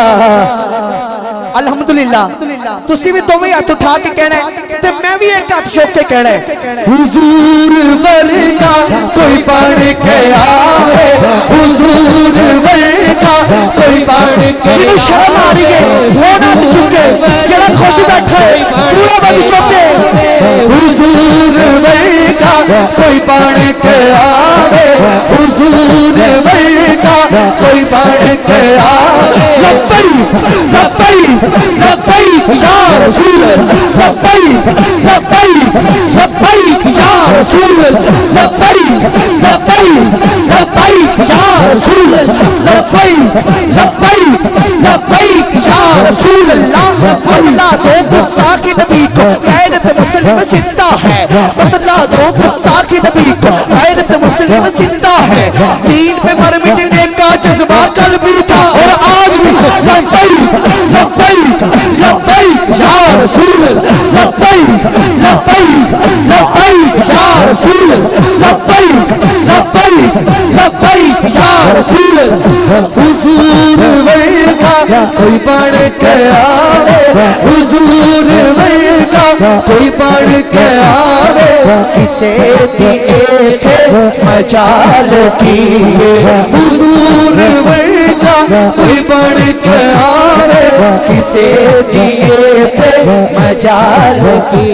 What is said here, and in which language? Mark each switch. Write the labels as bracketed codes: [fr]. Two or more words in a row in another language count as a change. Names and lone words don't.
[pa] الحمدللہ تسیں وی دوویں ہتھ اٹھا کے کہنا ہے تے میں وی اک ہتھ چک کے کہنا ہے، حضور ورگا کوئی پڑھ کے آوے، حضور ورگا کوئی پڑھ کے. جنہوں شرم آ رہی ہے اوہ ہتھ چکے، جیہڑا خوش بیٹھا ہے پورا بند چکے. حضور ورگا کوئی پڑھ کے آوے، حضور ورگا کوئی پڑھ کے آوے. [ar] لبيك لبيك لبيك يا رسول الله، لبيك لبيك لبيك يا رسول الله، لبيك لبيك لبيك يا رسول الله، لبيك لبيك لبيك يا رسول الله. [ur] بدلہ دو گستاخیِ نبی کو غیرتِ مسلم زندہ ہے، بدلہ دو گستاخیِ نبی کو غیرتِ مسلم زندہ ہے. دین پہ مر مٹنے کا جذبہ کل بھی تھا اور آج بھی. [ar] لبيك لبيك لبيك يا رسول الله، لبيك لبيك لبيك يا رسول لبيك لبيك لبيك يا رسول. [pa] حضور ورگا کوئی بن کے آوے، حضور ورگا کوئی بن کے آوے، کسے دئیے تھے مجال کی. حضور ورگا کوئی بن کے آوے، کسے دئیے تھے مجال کی.